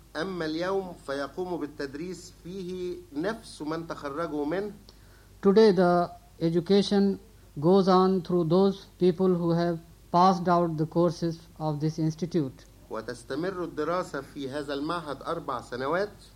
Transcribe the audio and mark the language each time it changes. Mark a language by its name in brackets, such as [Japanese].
[Arabic] أما اليوم فيقوم بالتدريس فيه نفس من تخرجوا منه. [English] Today the education goes on through those people who have passed out the courses of this institute. [Arabic] وتستمر الدراسة في هذا المعهد 4 سنوات.